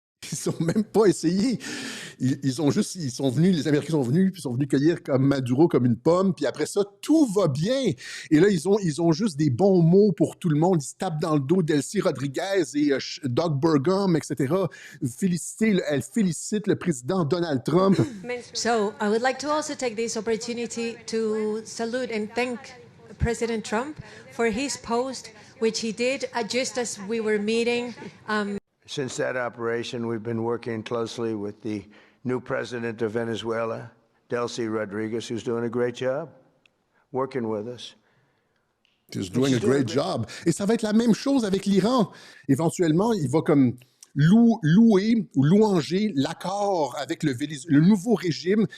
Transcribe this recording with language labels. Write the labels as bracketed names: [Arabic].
[French] Ils n'ont même pas essayé. Les Américains sont venus, puis sont venus cueillir comme Maduro, comme une pomme, puis après ça, tout va bien. Et là, ils ont juste des bons mots pour tout le monde. Ils se tapent dans le dos Delcy Rodriguez et Doug Burgum, etc. Elle félicite le président Donald Trump. [English] So, I would like to also take this opportunity to salute and thank President Trump for his post, which he did just as we were meeting. Since that operation, we've been working closely with the new president of Venezuela, Delcy Rodriguez, who's doing a great job working with us. She's doing a great job. [French] Et ça va être la même chose avec l'Iran. Éventuellement, il va comme louer ou louanger l'accord avec le nouveau régime.